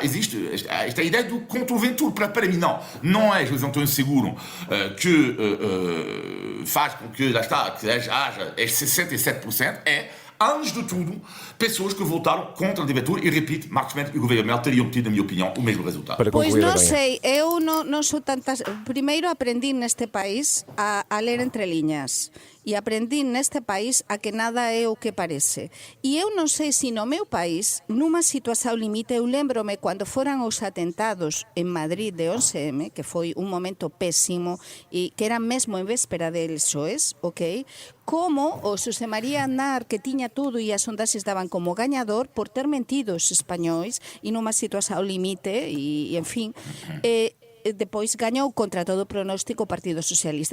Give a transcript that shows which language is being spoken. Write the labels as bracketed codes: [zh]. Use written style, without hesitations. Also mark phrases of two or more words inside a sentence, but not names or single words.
[pt] Existe esta ideia do contra o vento. Para mim, não é José António Seguro que faz com que, lá está, que haja estes 67%, é, antes de tudo, pessoas que votaram contra a candidatura e, repito, Marcos Mendes e o governo Mel teriam tido, na minha opinião, o mesmo resultado. Pois não sei, eu não sou tantas... Primeiro aprendi neste país a ler entre liñas e aprendi neste país a que nada é o que parece. [gl] E eu non sei se no meu país, numa situação limite, eu lembro-me quando foram os atentados en Madrid de 11M, que foi un momento pésimo e que era mesmo en véspera del SOES, ok? Como o Xosé María Aznar, que tiña tudo e as sondaxes daban como gañador por ter mentido os españois e numa situação limite e en fin, depois gañou contra todo o pronóstico o Partido Socialista.